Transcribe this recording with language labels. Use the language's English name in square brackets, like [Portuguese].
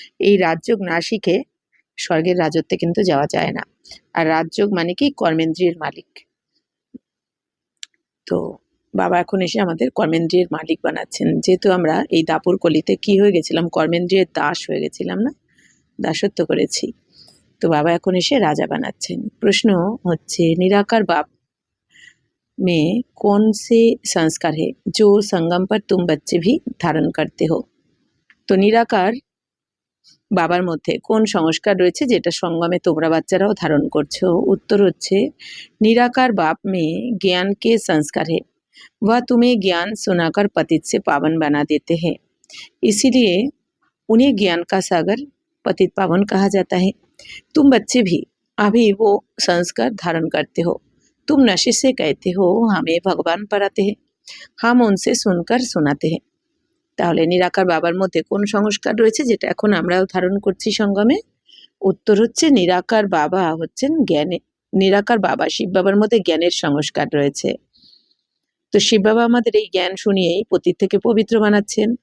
[Bangla] এই রাজযোগ না শিখে স্বর্গের রাজত্বে কিন্তু যাওয়া যায় না। আর রাজযোগ মানে কি কর্মেন্দ্রিয়ের মালিক। তো বাবা এখন এসে আমাদের কর্মেন্দ্রিয়ের মালিক বানাচ্ছেন। যেহেতু আমরা এই দাপুর কলিতে কি হয়ে গেছিলাম, কর্মেন্দ্রিয়ের দাস হয়ে গেছিলাম, না দাসত্ব করেছি। তো বাবা এখন এসে রাজা বানাচ্ছেন। প্রশ্ন হচ্ছে, [Hindi] निराकार बाप में कौन से संस्कार है जो संगम पर तुम बच्चे भी धारण करते हो? [Bangla] তো নিরাকার বাবার মধ্যে কোন সংস্কার রয়েছে যেটা সঙ্গমে তোমরা বাচ্চারাও ধারণ করছো? উত্তর হচ্ছে, [Hindi] निराकार बाप में ज्ञान के संस्कार है, वह तुम्हें ज्ञान सुनाकर पतित से पावन बना देते हैं, इसीलिए उन्हें ज्ञान का सागर पतित पावन कहा जाता है। तुम बच्चे भी अभी वो संस्कार धारण करते हो। तुम नशे से कहते हो हमें भगवान पढ़ाते हैं, हम उनसे सुनकर सुनाते हैं। [Bangla] তাহলে নিরাকার বাবার মধ্যে কোন সংস্কার রয়েছে যেটা এখন আমরাও ধারণ করছি সঙ্গমে? উত্তর হচ্ছে, নিরাকার বাবা হচ্ছেন জ্ঞানে, নিরাকার বাবা শিব বাবার মধ্যে জ্ঞানের সংস্কার রয়েছে। তো শিব বাবা আমাদের এই জ্ঞান শুনিয়েই পতিত থেকে পবিত্র বানাচ্ছেন।